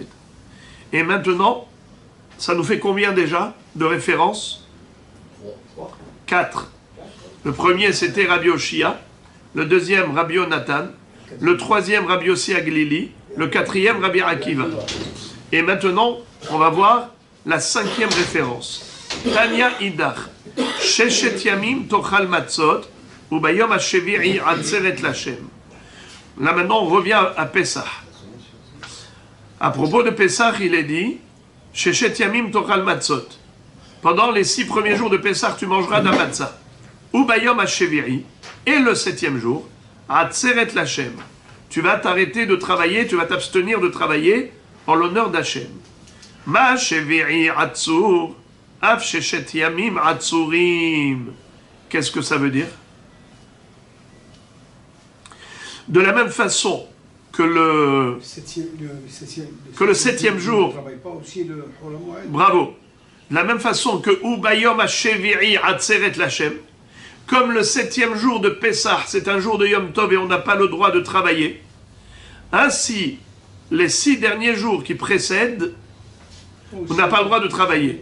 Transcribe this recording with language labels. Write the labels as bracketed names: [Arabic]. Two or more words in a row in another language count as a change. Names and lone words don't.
[French] Et maintenant, ça nous fait combien déjà de références? 4. Le premier, c'était Rabbi Oshia. Le deuxième, Rabbi Yonatan. Le troisième, Rabbi Yossi Aglili. Le quatrième, Rabbi Akiva. Et maintenant, on va voir la 5e référence. [Hebrew] תניא אידך. ששת ימים תאכל מצות וביום השביעי עצרת לה. [French] Là maintenant, on revient à Pessah. À propos de Pessah, il est dit [Hebrew] ששת ימים תאכל מצות. [French] Pendant les 6 premiers jours de Pessah, tu mangeras d'un matzah. [Hebrew] וביום השביעי. [French] Et le 7e jour, [Hebrew] עצרת לה. [French] Tu vas t'arrêter de travailler, tu vas t'abstenir de travailler en l'honneur d'Hachem. [Hebrew] מה שביעי עצור אף ששת ימים עצורים. [French] Qu'est-ce que ça veut dire? De la même façon que le septième jour, bravo, de la même façon que [Hebrew] וביום השביעי עצרת לכם, [French] comme le septième jour de Pessah, c'est un jour de [Hebrew] יום טוב [French] et on n'a pas le droit de travailler, ainsi, les 6 derniers jours qui précèdent, on n'a pas le droit de travailler.